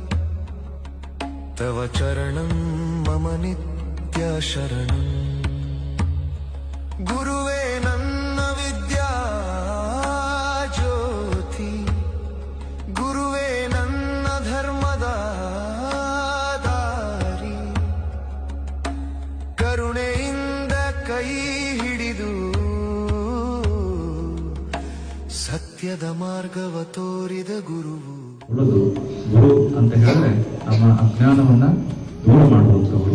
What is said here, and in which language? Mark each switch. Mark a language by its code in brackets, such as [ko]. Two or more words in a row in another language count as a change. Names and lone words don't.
[sa] तव चरणं मम नित्य शरणं [kn] ಗುರುವೆ ನನ್ನ ವಿದ್ಯಾ ಜ್ಯೋತಿ ಗುರುವೆ ನನ್ನ ಧರ್ಮದ ದಾರಿ ಕರುಣೆಯಿಂದ ಕೈ ಹಿಡಿದು ಸತ್ಯದ ಮಾರ್ಗವ ತೋರಿದ ಗುರುವು. ಗುರು ಅಂತ ಹೇಳಿದ್ರೆ ನಮ್ಮ ಅಜ್ಞಾನವನ್ನ ದೂರ ಮಾಡುವಂಥವ್ರು.